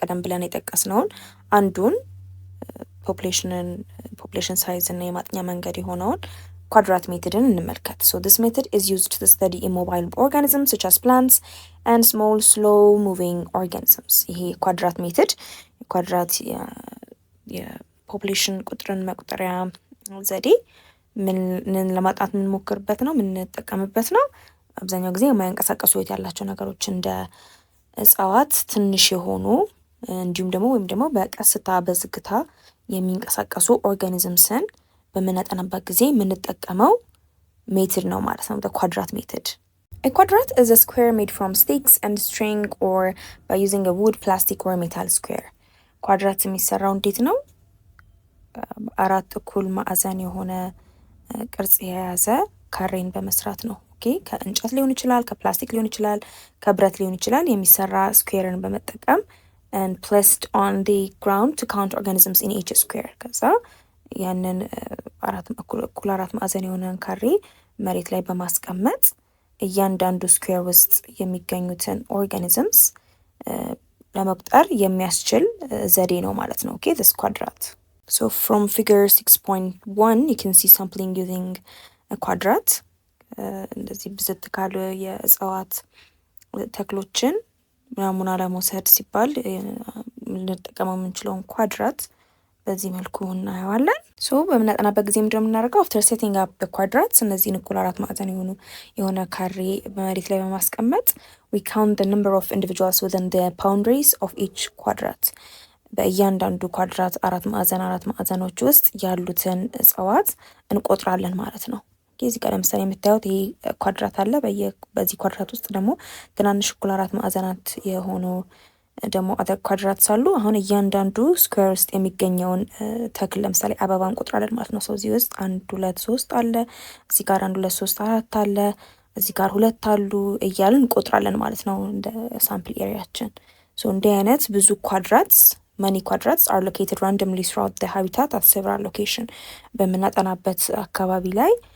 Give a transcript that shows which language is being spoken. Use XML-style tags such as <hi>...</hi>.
<am>ቀደም ብለን የጠቀስነውን አንዱን population size እና የማጥኛ መንገድ የሆነውን quadrat methodን እንመልከት።</am> <en>So this method is used to study immobile organisms such as plants and small slow moving organisms.</en> <am>ይሄ quadrat method ኳድራት የፖፑሌሽን ቁጥርን መቁጠሪያ ዘዴ ምን ለማጥናት የምንሞክርበት ነው፣ የምንጠቀምበት ነው። አብዛኛው ጊዜ የማይንቀሳቀሱ ህይወት ያላቸው ነገሮች እንደ እጽዋት ትንሽ የሆኑ እንዲሁም ደግሞ ወይም ደግሞ በቀስታ በዝግታ የሚንቀሳቀሱ ኦርጋኒዝምስን በምናጠናበት ጊዜ የምንጠቀመው ሜትድ ነው ማለት ነው፣</am> <en>the quadrat method. A quadrat is a square made from sticks and string or by using a wood, plastic or metal square.</en> <am>ኳድራት የሚሰራው እንዴት ነው? አራት እኩል ማዕዘን የሆነ ቅርጽ የያዘ ካሬን በመስራት ነው። ኦኬ ከእንጨት ሊሆን ይችላል፣ ከፕላስቲክ ሊሆን ይችላል፣ ከብረት ሊሆን ይችላል። የሚሰራ ስኩዌርን በመጠቀም</am> <en>and placed on the ground to count organisms in each square.</en> <am>ከዛ ያንን እኩል አራት ማዕዘን የሆነን ካሬ መሬት ላይ በማስቀመጥ እያንዳንዱ ስኩዌር ውስጥ የሚገኙትን ኦርጋኒዝምስ ለመቁጠር የሚያስችል ዘዴ ነው ማለት ነው።</am> <en>Okay, this quadrat. So from figure 6.1 you can see sampling using a quadrat.</en> <am>እንደዚህ ብዝት ካሉ የእጽዋት ተክሎችን ናሙና ለመውሰድ ሲባል ልንጠቀመው የምንችለውን ኳድራት በዚህ መልኩ እናየዋለን። ሶ በምናጠናበት ጊዜ ምንድነው የምናደርገው?</am> <en>after setting up the quadrats</en> <am>እነዚህን እኩል አራት ማዕዘን የሆነ ካሬ በመሬት ላይ በማስቀመጥ</am> <en>we count the number of individuals within the boundaries of each quadrat.</en> <am>በእያንዳንዱ ኳድራት አራት ማዕዘኖች ውስጥ ያሉትን እጽዋት እንቆጥራለን ማለት ነው። እዚህ ጋር ለምሳሌ የምታዩት ይሄ ኳድራት አለ። በዚህ ኳድራት ውስጥ ደግሞ ትናንሽ እኩል አራት ማዕዘናት የሆኑ ደግሞ አተር ኳድራትስ አሉ። አሁን እያንዳንዱ ስኩዌር ውስጥ የሚገኘውን ተክል ለምሳሌ አበባ እንቆጥራለን ማለት ነው። እዚህ ውስጥ 1 2 3 አለ፣ እዚህ ጋር 1 2 3 4 አለ፣ እዚህ ጋር 2 አሉ እያልን እንቆጥራለን ማለት ነው እንደ ሳምፕል ኤሪያችን። ሶ እንዲህ አይነት ብዙ ኳድራትስ</am> <en>many quadrats are located randomly throughout the habitat at several location</en> <am>በምናጠናበት አካባቢ ላይ</am>